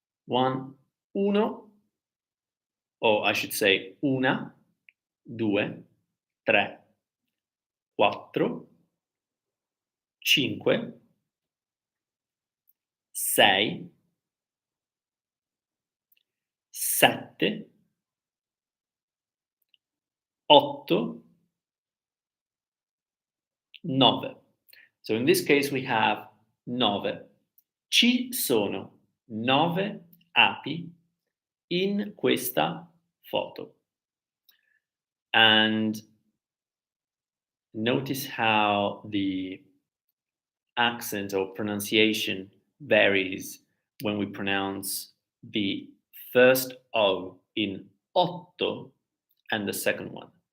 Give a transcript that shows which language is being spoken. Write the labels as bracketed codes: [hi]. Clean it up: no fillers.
[it] Uno, [en] or I should say [it] una, due, tre, quattro, cinque, sei, sette, otto, nove. [en] So in this case we have nove. [it] Ci sono 9 api in questa foto. [en] And notice how the accent or pronunciation varies when we pronounce the first O in otto and the second one.